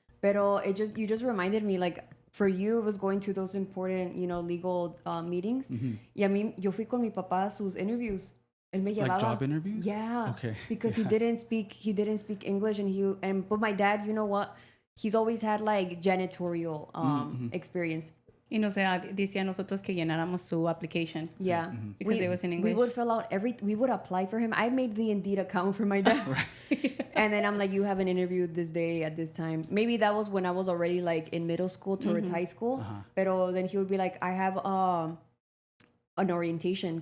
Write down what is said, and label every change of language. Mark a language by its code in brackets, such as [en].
[es] Pero [en] you just reminded me, like, for you, it was going to those important, legal meetings. [es] Y a mí, yo fui con mi papá a sus [en] interviews. [es] Él me [en] Like [es] llevaba, [en] job interviews? Yeah. Okay. Because he didn't speak English, but my dad, you know what? He's always had like janitorial experience. [es] Y nos decía a nosotros que llenáramos su application. [en] Yeah. Because it was in English. We would fill out we would apply for him. I made the Indeed account for my dad. And then I'm like, you have an interview this day at this time. Maybe that was when I was already like in middle school towards high school. [es] Pero [en] then he would be like, I have an orientation.